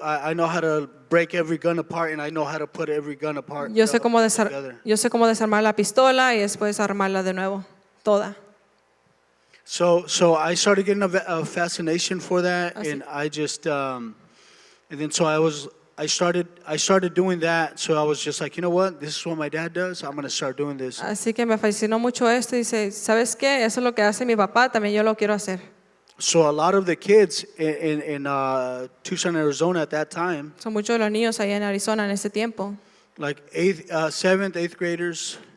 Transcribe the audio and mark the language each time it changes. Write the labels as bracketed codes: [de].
[en] I know how to break every gun apart, and I know how to put every gun apart [es] Yo sé cómo [en] together. [es] desarmar la pistola y después armarla de nuevo, toda. [en] So I started getting a fascination for that, [es] Así. [en] and I just and then so I started doing that. So I was just like, you know what, this is what my dad does. I'm gonna start doing this. [es] Así que me fascinó mucho esto y dice, ¿sabes qué? Eso es lo que hace mi papá, también yo lo quiero hacer. [en] So a lot of the kids in Tucson, Arizona at that time, [es] Son muchos de los niños allá en Arizona en ese tiempo, [en] like seventh, eighth graders,